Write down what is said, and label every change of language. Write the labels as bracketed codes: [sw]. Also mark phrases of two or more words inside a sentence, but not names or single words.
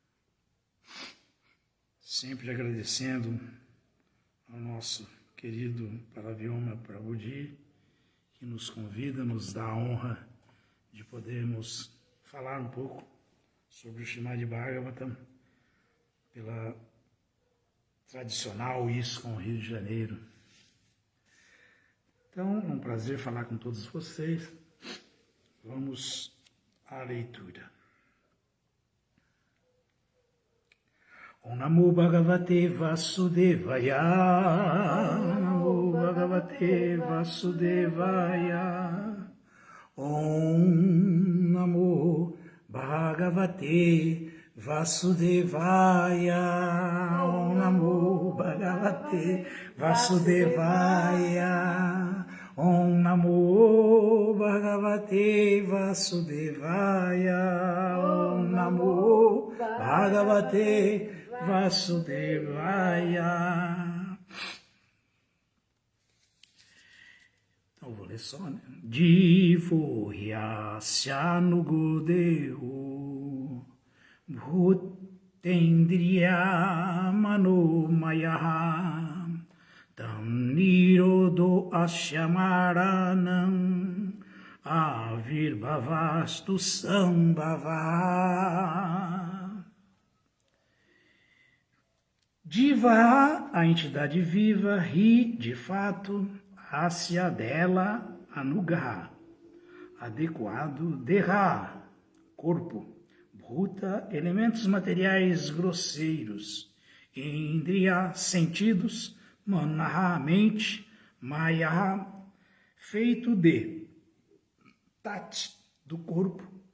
[pt] Sempre agradecendo ao nosso querido Paravyoma Prabhuji, que nos convida, nos dá a honra de podermos falar um pouco sobre o Srimad Bhagavatam pela tradicional ISKCON Rio de Janeiro. Então, é um prazer falar com todos vocês. Vamos à leitura. [sa] Om Namo Bhagavate Vasudevaya, Om Namo Bhagavate Vasudevaya, Om Namo Bhagavate Vasudevaya, Om Namo Bhagavate Vasudevaya, Om Namo Bhagavate Vasudevaya, Om Namo Bhagavate Vasudevaya. [pt] Então, vou ler só, né? [sa] Jivo Hyasya Nugudehu Bhutendriya Manomaya Tam Nirodo Asyamaranam Avirbhavastu Sambhava. [pt] Jiva, a entidade viva, Ri, de fato, Asya, dela, Anuga, adequado, Deha, corpo, Bhuta, elementos materiais grosseiros, Indriya, sentidos, Manaha, mente, Maya, feito de, Tat, do corpo,